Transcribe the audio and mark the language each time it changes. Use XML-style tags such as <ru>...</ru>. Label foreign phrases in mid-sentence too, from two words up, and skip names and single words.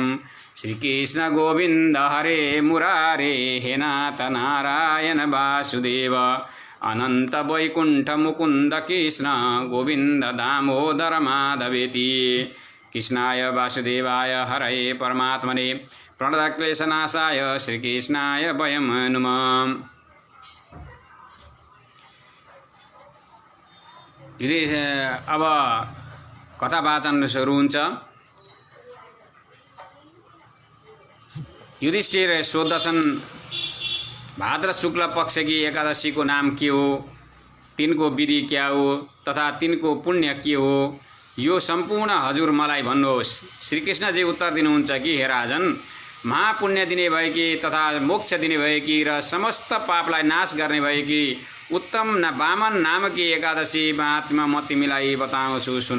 <sa>श्रीकृष्ण गोविन्द हरे मुरारे हे नाथ नारायण वासुदेव अनंत वैकुंठ मुकुंद कृष्ण गोविंद दामोदर माधवेति। कृष्णाय वासुदेवाय हरये परमात्मने प्रणतक्लेशनाशाय श्रीकृष्णाय वयं नमः।</sa> <ne>अब कथावाचन सुरु हुन्छ। युधिष्ठिर सोध्दछन् भाद्र शुक्ल पक्ष की एकादशी को नाम के हो, तिनको विधि क्या हो तथा तिनको पुण्य के हो, यो सम्पूर्ण हजुर मलाई भन्नुहोस्। श्रीकृष्णजी उत्तर दिनुहुन्छ कि हे राजन, महापुण्य दिने भएकी तथा मोक्ष दिने भएकी र समस्त पापलाई नाश गर्ने भएकी उत्तम वामन नामकी एकादशी महात्मा म तिमीलाई बताउँछु सुन।</ne>